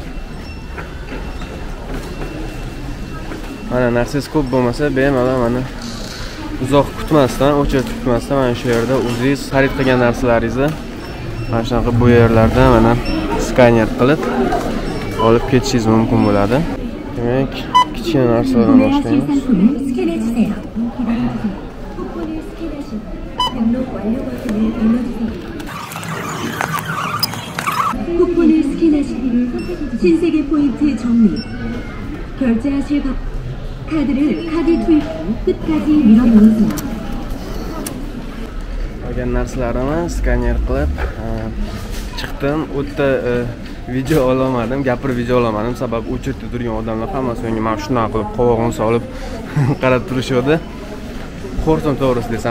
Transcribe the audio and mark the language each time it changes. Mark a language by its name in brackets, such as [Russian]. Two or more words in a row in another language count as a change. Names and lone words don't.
[Uzbek] Mana narsangiz ko'p bo'lmasa, bemalol mana uzoq kutmasdan, очередь kutmasdan mana shu yerda o'zingiz xarid qilgan narsalaringizni mana shunaqa bu yerlardan mana skaner qilib olib ketishingiz mumkin bo'ladi. Demak, kichkina narsalardan boshlaymiz. [Korean] 쿠폰을 스캔하신 후 신세계 포인트 정리. 결제하실 카드를 카드 투입 후 끝까지 밀어넣으세요. [Uzbek] Olgan narsalarimni skaner qilib chiqdim. U yerda video olmadim, gapirib video olmadim. Sababi u yerda turgan odamlar hammasi menga mana shunday qilib qovog'ini solib qarab turishdi. Qo'rqdim to'g'risi desam.